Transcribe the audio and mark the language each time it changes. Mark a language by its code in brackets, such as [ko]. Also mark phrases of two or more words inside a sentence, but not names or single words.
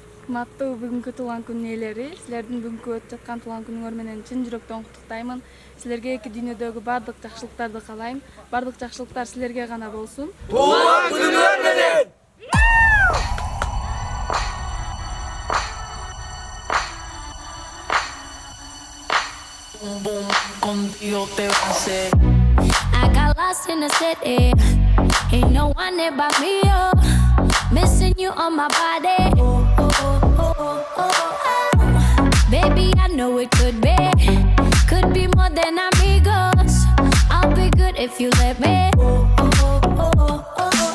[ky] Кыматтуу бүгүнкү туулган күн ээлери, силердин бүгүнкү өтүп жаткан туулган күнүңөр менен чын жүрөктөн куттуктаймын. Силерге эки дүйнөдөгү баардык жакшылыктарды каалайм. Баардык жакшылыктар силерге гана болсун. Туулган күнүңөр менен! [es] Contigo te va a hacer. [en] I got lost in the city. Ain't no one there but me, oh. Missing you on my body. Oh, oh, oh, oh, oh, oh. Baby, I know it could be more than amigos. I'll be good if you let me. Oh, oh, oh, oh, oh, oh.